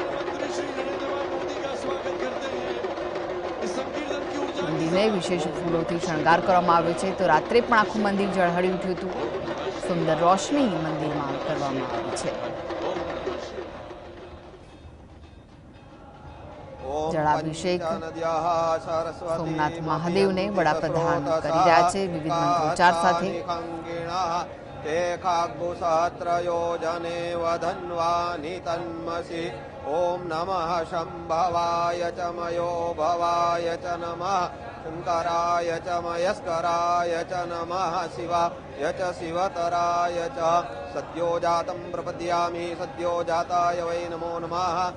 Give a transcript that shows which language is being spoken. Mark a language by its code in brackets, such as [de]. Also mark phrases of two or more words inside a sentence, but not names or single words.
[gu] મંદિરને વિશેષ ફૂલોથી શણગાર કરવામાં આવ્યો છે, તો રાત્રે પણ આખું મંદિર ઝળહળી ઉઠ્યું હતું। સુંદર રોશની મંદિરમાં કરવામાં આવી છે। જળાભિષેક સોમનાથ મહાદેવને વડાપ્રધાન કરી રહ્યા છે વિવિધ મંત્રોચ્ચાર સાથે। [sa] ओम नमः शंभवाय च मयो भवाय च नमः शंकराय च मयस्कराय च नमः शिवाय च शिवतराय च सद्यो जातं प्रपद्यामि सद्यो जाताय वै नमो नमः।